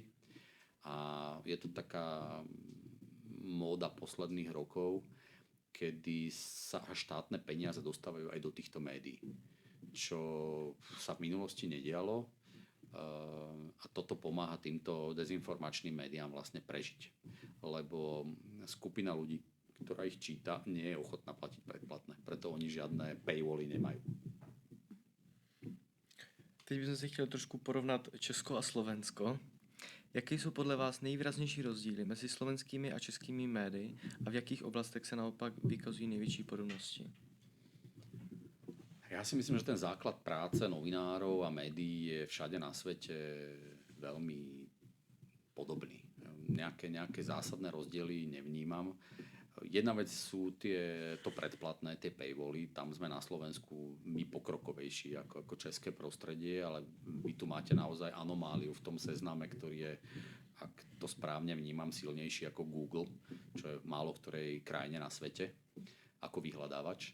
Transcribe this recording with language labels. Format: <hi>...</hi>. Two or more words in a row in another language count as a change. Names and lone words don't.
<sk>A je to taká móda posledných rokov, kedy sa štátne peniaze dostávajú aj do týchto médií. Čo sa v minulosti nedialo. A toto pomáha týmto dezinformačným médiám vlastne prežiť. Lebo skupina ľudí, ktorá ich číta, nie je ochotná platiť predplatné. Preto oni žiadne paywally nemajú.</sk> <cs>Teď bychom si chtěli trošku porovnat Česko a Slovensko. Jaké jsou podle vás nejvýraznější rozdíly mezi slovenskými a českými médii a v jakých oblastech se naopak vykazují největší podobnosti?</cs> <sk>Ja si myslím, že ten základ práce novinárov a médií je všade na svete veľmi podobný. Nejaké zásadné rozdiely nevnímam. Jedna vec sú to predplatné, tie paywally. Tam sme na Slovensku my pokrokovejší ako české prostredie, ale vy tu máte naozaj anomáliu v tom Sezname, ktorý je, ak to správne vnímam, silnejší ako Google, čo je v málo ktorej krajine na svete, ako vyhľadávač.</sk>